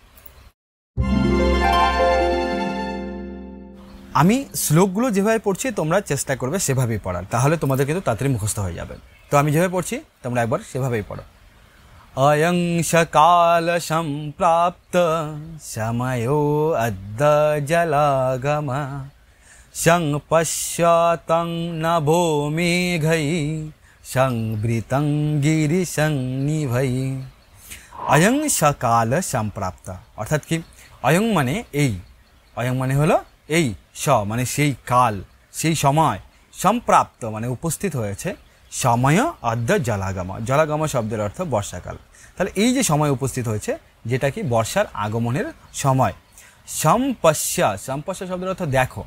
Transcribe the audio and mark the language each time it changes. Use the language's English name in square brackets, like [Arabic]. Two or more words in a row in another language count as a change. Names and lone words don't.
[Bangla] আমি শ্লোকগুলো যেভাবে পড়ছি তোমরা চেষ্টা করবে সেভাবেই পড়ার, তাহলে তোমাদের কিন্তু তাড়াতাড়ি মুখস্থ হয়ে যাবে। তো আমি যেভাবে পড়ছি তোমরা একবার সেভাবেই পড়ো। [Sanskrit] अयं सकाल सम्प्राप्त समयो अद्य जलागमा शं पश्यतं नभो मेघै संवृतं गिरिशं निभै। अयं सकाल सम्प्राप्त [Bangla] অর্থাৎ কি अयं माने এই, अयं माने হলো এই, স মানে সেই কাল সেই সময়, সম্প্রাপ্ত মানে উপস্থিত হয়েছে, সময় অদ্য জলাগম, জলাগম শব্দের অর্থ বর্ষাকাল। তাহলে এই যে সময় উপস্থিত হয়েছে যেটা কি বর্ষার আগমনের সময়। সম্পশ্য, সম্পশ্য শব্দের অর্থ দেখো।